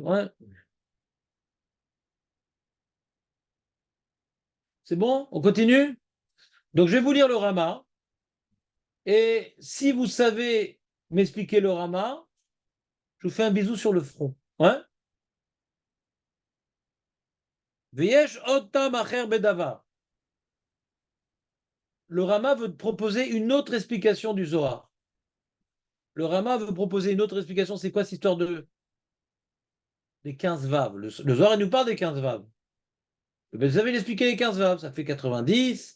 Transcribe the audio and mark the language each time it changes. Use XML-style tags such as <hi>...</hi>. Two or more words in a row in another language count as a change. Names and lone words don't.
<fr>Ouais. C'est bon? On continue? Donc, je vais vous lire le Rama. Et si vous savez m'expliquer le Rama, je vous fais un bisou sur le front. Ouais?</fr> <he>ויש עוד טעם אחר בדבר.</he> <fr>Le Rama veut proposer une autre explication du Zohar. Le Rama veut proposer une autre explication. C'est quoi cette histoire des 15 vaves? Le Zohar, il nous parle des 15 vaves. Vous avez expliqué les 15 vaves. Ça fait 90.</fr>